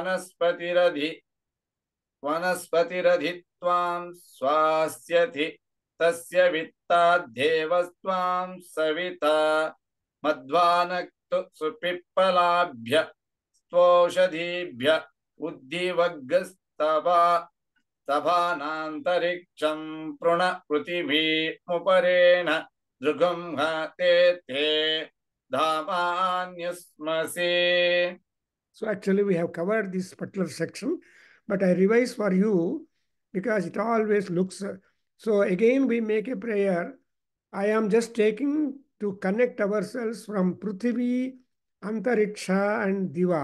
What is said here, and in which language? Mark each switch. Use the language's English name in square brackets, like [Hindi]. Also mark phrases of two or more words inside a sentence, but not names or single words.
[Sanskrit] ವನಸ್ಪತಿರಧಿತ್ವಾಂ ಸ್ವಾಸ್ಯತಿ ತಸ್ಯ ವಿತ್ತಾದ್ದೇವಸ್ತ್ವಾಂ ಸವಿತಾ ಮಧ್ವಾನಕ್ತು ಸುಪಿಪ್ಪಲಾಭ್ಯ ಸ್ತೋಷಧೀಭ್ಯ ಉದ್ದಿವಗ್ಗಸ್ತಭಾನಾಂತರಿಕ್ಷಂ ಪೃಣ ಪೃಥಿವೀಮುಪರೇಣ ದೃಗಂಹತೆ ತೇ ಧಾಮಾನ್ಯಸ್ಮಸಿ. [English] So actually we have covered this particular section, but I revise for you because it always looks. So again we make a prayer. I am just taking to connect ourselves from Prithvi, Antariksha and Diva.